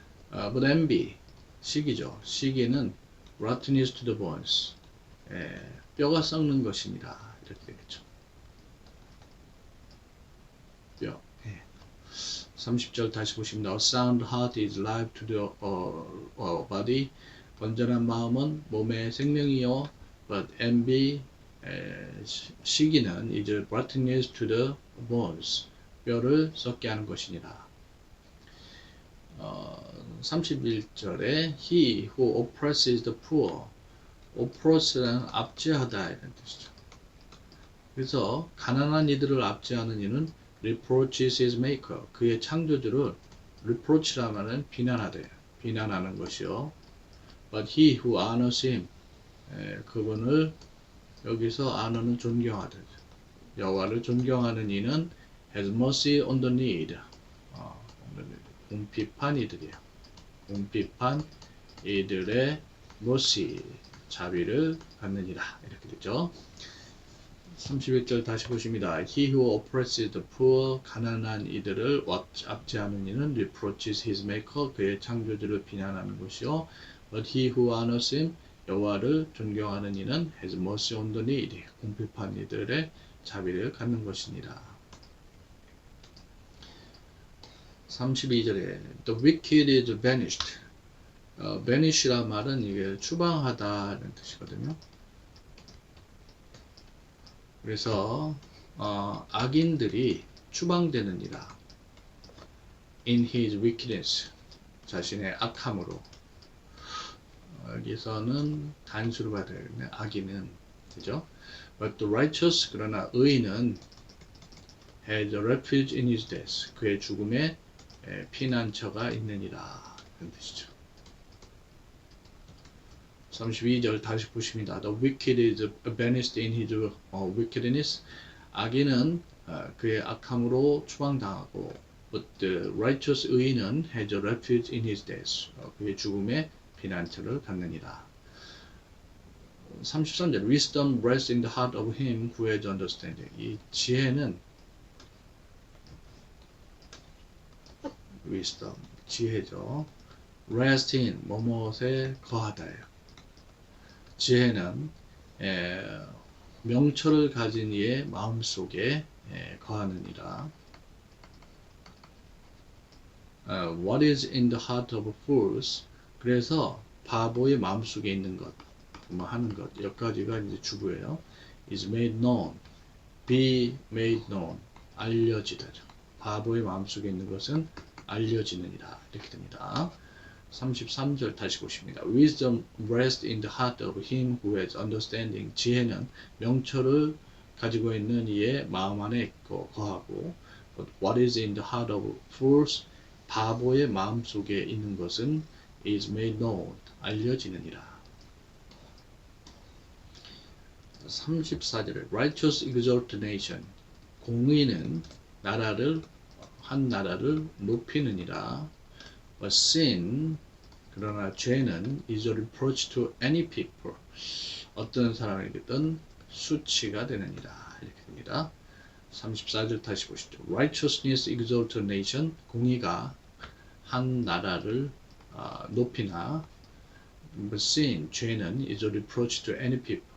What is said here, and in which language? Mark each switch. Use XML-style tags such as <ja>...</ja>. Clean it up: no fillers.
<en>But envy,</en> <ko>시기죠. 시기는</ko> <en>rottenness to the bones,</en> <ko>뼈가 썩는 것이니라. 이렇게 되겠죠. 뼈. 30절 다시 보십니다.</ko> <en>A sound heart is life to the body.</en> <ko>건전한 마음은 몸의 생명이요.</ko> <en>But envy,</en> <ko>시기는</ko> <en>is rottenness to the bones,</en> <ko>뼈를 썩게 하는 것이니라.</ko> <en>31절에 he who oppresses the poor, oppress는</en> <ko>압제하다 이런 뜻이죠. 그래서 가난한 이들을 압제하는 이는</ko> <en>reproaches his maker,</en> <ko>그의 창조주를 reproach라 말은 비난하는 것이요.</ko> <en>But he who honors him,</en> <ko>그분을 여기서</ko> <en>honor는</en> <ko>존경하다, 여호와를 존경하는 이는</ko> <en>has mercy on the need,</en> <ko>궁핍한 이들이에요. 궁핍한 이들의 mercy, 자비를 받느니라. 이렇게 되죠. 31절 다시 보십니다.</ko> <en>He who oppresses the poor,</en> <ko>가난한 이들을 압제하는 이는</ko> <en>reproaches his maker,</en> <ko>그의 창조주를 비난하는 것이요.</ko> <en>But he who honors him,</en> <ko>여호와를 존경하는 이는</ko> <en>has mercy on the needy,</en> <ko>궁핍한 이들의 자비를 갖는 것이니라.</ko> <en>32절에 the wicked is banished.</en> <ko>banish란 말은 이게 추방하다는 뜻이거든요. 그래서 악인들이 추방되느니라.</ko> <en>in his wickedness,</en> <ko>자신의 악함으로. 여기서는 단수로 받아야겠네. 악인은, 그죠?</ko> <en>But the righteous,</en> <ko>그러나 의인은</ko> <en>has a refuge in his death,</en> <ko>그의 죽음에 피난처가 있느니라. 그런 뜻이죠. 32절 다시 보십니다.</ko> <en>The wicked is banished in his wickedness.</en> <ko>악인은 그의 악함으로 추방당하고,</ko> <en>but the righteous,</en> <ko>의인은</ko> <en>has a refuge in his death,</en> <ko>그의 죽음에 피난처를 갖느니라.</ko> <en>33절 Wisdom rests in the heart of him who has understanding.</en> <ko>이 지혜는 wisdom, 지혜죠. rest in, 뭐뭇에 거하다예요. 지혜는 명철을 가진 이의 마음속에 거하느니라.</ko> <en>What is in the heart of fools,</en> <ko>그래서 바보의 마음속에 있는 것, 뭐 하는 것, 여기까지가 이제 주부예요.</ko> <en>is made known, be made known,</en> <ko>알려지다. 바보의 마음속에 있는 것은 알려지느니라. 이렇게 됩니다. 33절 다시 보십니다.</ko> <en>Wisdom rests in the heart of him who has understanding.</en> <ko>지혜는 명철을 가지고 있는 이의 마음 안에 있고 거하고</ko> <en>But what is in the heart of fools?</en> <ko>바보의 마음 속에 있는 것은</ko> <en>is made known.</en> <ko>알려지느니라.</ko> <en>34절에 Righteous exalt nation.</en> <ko>공의는 한 나라를 높이느니라.</ko> <en>But sin,</en> <ko>그러나 죄는</ko> <en>is a reproach to any people.</en> <ko>어떤 사람에게든 수치가 되느니라. 이렇게 됩니다. 34절 다시 보시죠.</ko> <en>Righteousness exalt a nation.</en> <ko>공의가 한 나라를 높이나</ko> <en>But sin,</en> <ko>죄는</ko> <en>is a reproach to any people.</en>